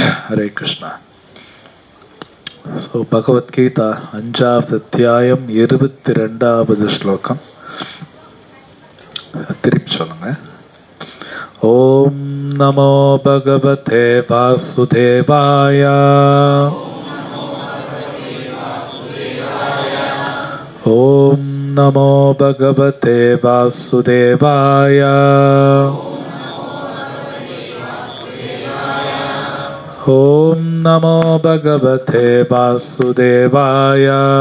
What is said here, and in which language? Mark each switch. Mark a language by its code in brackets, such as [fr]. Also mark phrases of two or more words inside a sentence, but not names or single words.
[ta] Hare Krishna. So Bhagavad Gita 5வது அத்தியாயம் 22வது ஸ்லோகம். திருப்பி சொல்லுங்க. [sa] ॐ नमो भगवते वासुदेवाय. ॐ नमो भगवते वासुदेवाय. ॐ नमो भगवते वासुदेवाय.